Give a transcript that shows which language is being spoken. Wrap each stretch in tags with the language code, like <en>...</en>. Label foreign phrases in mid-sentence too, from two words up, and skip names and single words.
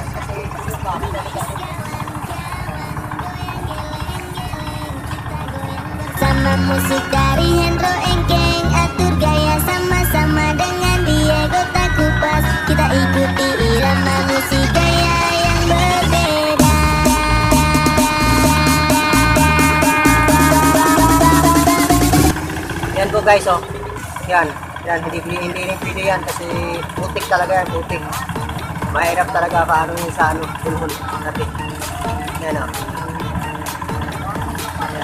<id>Sama musik dari Hendro Engkeng, atur gaya sama-sama dengan Diego Takupas. Kita ikuti irama musik gaya yang berbeda.</id> <tl>Yan po guys, oh. Yan. Yan, hindi pwede yan kasi putik talaga yan, putik. Mahirap talaga paano yung sa ano, pulhon natin. Yan, oh. Yan.</tl>